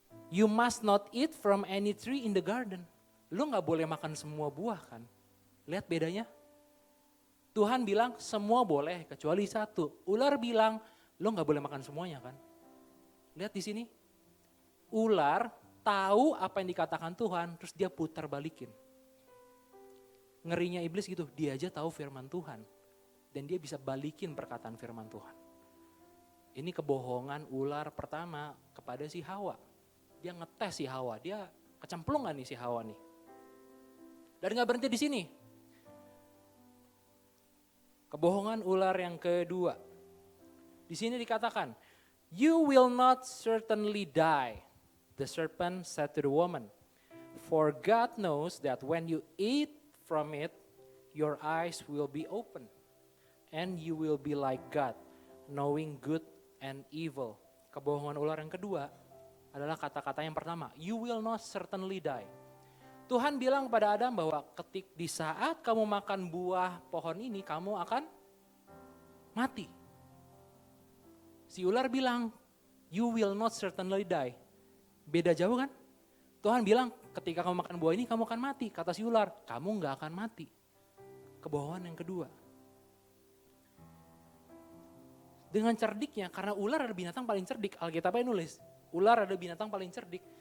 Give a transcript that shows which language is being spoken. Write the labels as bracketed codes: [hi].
[en] You must not eat from any tree in the garden. [id] Lu gak boleh makan semua buah kan? Lihat bedanya? Tuhan bilang semua boleh kecuali satu. Ular bilang lu gak boleh makan semuanya kan? Lihat di sini. Ular tahu apa yang dikatakan Tuhan, terus dia putar balikin. Ngerinya iblis gitu, dia aja tahu firman Tuhan. Dan dia bisa balikin perkataan firman Tuhan. Ini kebohongan ular pertama kepada si Hawa. Dia ngetes si Hawa, dia kecemplung gak nih si Hawa nih. Dan gak berhenti di sini. Kebohongan ular yang kedua. Di sini dikatakan, [en] you will not certainly die. The serpent said to the woman, for God knows that when you eat from it, your eyes will be open, and you will be like God, knowing good and evil. [id] Kebohongan ular yang kedua adalah kata-kata yang pertama, [en] you will not certainly die. [id] Tuhan bilang kepada Adam bahwa di saat kamu makan buah pohon ini, kamu akan mati. Si ular bilang, [en] you will not certainly die. [id] Beda jauh kan? Tuhan bilang ketika kamu makan buah ini kamu akan mati. Kata si ular, kamu gak akan mati. Kebohongan yang kedua. Dengan cerdiknya, karena ular ada binatang paling cerdik. Alkitabnya nulis, ular ada binatang paling cerdik.